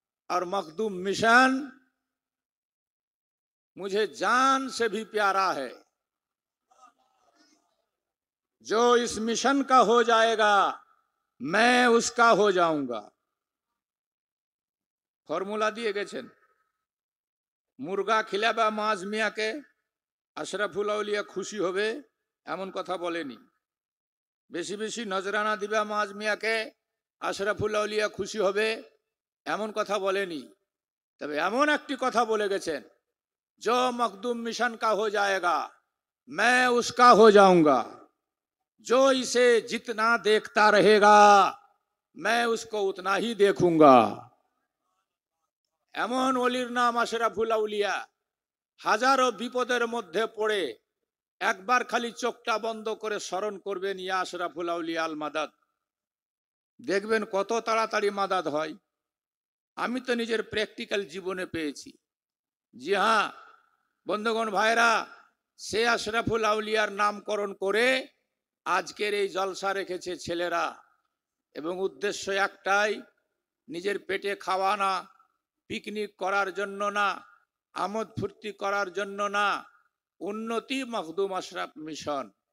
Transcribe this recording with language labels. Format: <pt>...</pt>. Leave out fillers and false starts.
<hi>और मखदूम मिशन मुझे जान से भी प्यारा है, जो इस मिशन का हो जाएगा मैं उसका हो जाऊंगा।</hi> <bn>फॉर्मूला दिए গেছেন। মুরগা খিলাবা মাছ মিয়াকে আশরাফুল আউলিয়া খুশি হবে এমন কথা বলেনি। বেশি বেশি নজরানা দিবা মাছ মিয়াকে আশরাফুল আউলিয়া খুশি হবে এমন কথা বলেনি। তবে এমন একটি কথা বলে গেছেন,</bn> <hi>जो मखदूम मिशन का हो जाएगा मैं उसका हो जाऊंगा, जो इसे जितना देखता रहेगा मैं उसको उतना ही देखूंगा।</hi> <bn>এমন ওলির নাম আশরাফুল আউলিয়া। হাজারো বিপদের মধ্যে পড়ে একবার খালি চোখটা বন্ধ করে স্মরণ করবেন ইয়া আশরাফুল আউলিয়া আল মাদাদ, দেখবেন কত তাড়াতাড়ি মাদাদ হয়। আমি তো নিজের প্র্যাকটিক্যাল জীবনে পেয়েছি। জি হ্যাঁ বন্ধুগণ ভাইরা, সে আশরাফুল আউলিয়ার নামকরণ করে আজকের এই জলসা রেখেছে ছেলেরা, এবং উদ্দেশ্য একটাই, নিজের পেটে খাওয়া না, পিকনিক করার জন্য না, আমোদ ফুর্তি করার জন্য না, উন্নতি মখদুম আশরাফ মিশন।</bn>